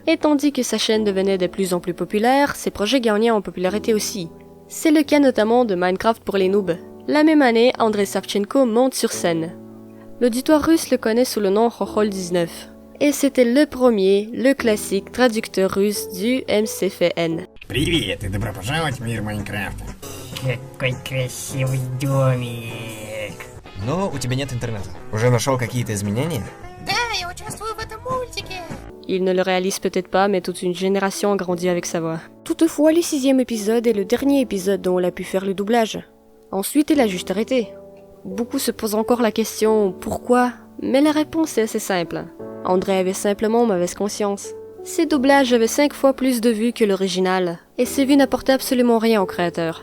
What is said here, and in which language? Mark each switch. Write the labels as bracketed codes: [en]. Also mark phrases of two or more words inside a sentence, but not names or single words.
[fr] Et tandis que sa chaîne devenait de plus en plus populaire, ses projets gagnaient en popularité aussi. C'est le cas notamment de Minecraft pour les noobs. La même année, Andrei Savchenko monte sur scène. L'auditoire russe le connaît sous le nom Khokhol 19. Et c'était le premier, le classique traducteur russe du MCFN. [ru] Привет и добро пожаловать в мир Майнкрафта. Какой красивый домик. Но у тебя нет интернета. Уже нашел какие-то изменения? Да, я участвую в этом мультике. [fr] Il ne le réalise peut-être pas, mais toute une génération a grandi avec sa voix. Toutefois, le 6e épisode est le dernier épisode dont il a pu faire le doublage. Ensuite, il a juste arrêté. Beaucoup se posent encore la question « pourquoi ?», mais la réponse est assez simple. Andrei avait simplement mauvaise conscience. Ses doublages avaient 5 fois plus de vues que l'original, et ces vues n'apportaient absolument rien au créateur.